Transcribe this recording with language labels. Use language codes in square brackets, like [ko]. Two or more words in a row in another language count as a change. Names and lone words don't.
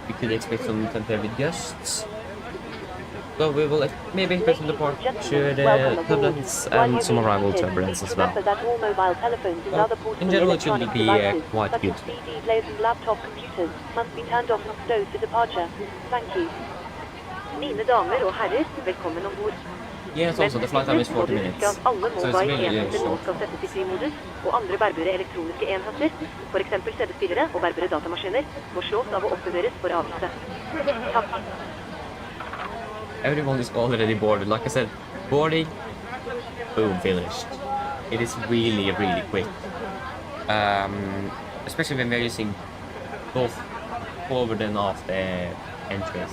[en] We could expect some temporary gusts. So we will maybe expect some departure turbulence and some arrival turbulence as well. In general, it should be quite good. PDs and laptop computers must be turned off and stowed for departure. Thank you. [no] Mine damer og herrer, velkommen ombord. [en] Yes, also the flight time is 40 minutes. [no] Alle [en] So it's [no] mobile [en] really [no] enheter nå [en] short. [no] skal settes i flymodus, og andre bærbare elektroniske enheter, for eksempel CD-spillere og bærbare datamaskiner, må slås av og oppbevares for avgifte. Takk. [en] Everyone is already boarded. Like I said, boarding, boom, finished. It is really, really quick. Especially when we're using both forward and after entries.